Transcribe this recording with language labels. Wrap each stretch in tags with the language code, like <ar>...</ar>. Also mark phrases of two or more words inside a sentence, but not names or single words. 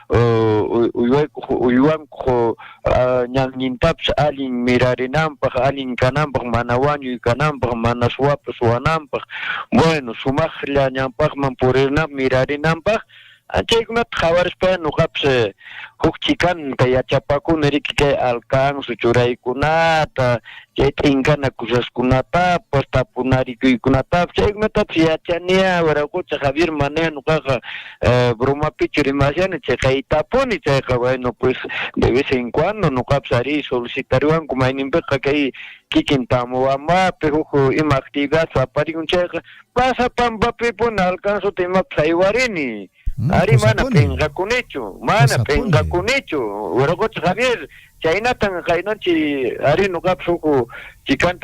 <qu>uywanku ñannintapas allin mirarinanpaq allin kananpaq mana wañuy kananpaq mana suwapas suwananpaq bueno sumaqlla ñanpaqman purirnanpaq mirarinanpaq anchaykunata qhawarispa nuqapas huk chikanka yachapakuna riki kay alcanzo churaykunata chay t'inkana kusaskunatapas tapunarikuykunatapas chaykunatapas yachaniya waraqucha Javier maneja nuqaqa bromapichu rimashani chay kay tapuni chayqa</qu> <es>bueno pues de vez en cuando</es> <qu>nuqapas ari solicitariwanku mayninpiqa kay kikin Tambobambapi huk ima actividad aparikun chayqa Pasapambapipuna alcanzota imapas aywarini ari mana penqakunichu mana penqakunichu waraqucha Javier chaynatan qaynanchi ari nuqapas huk chikanta</qu>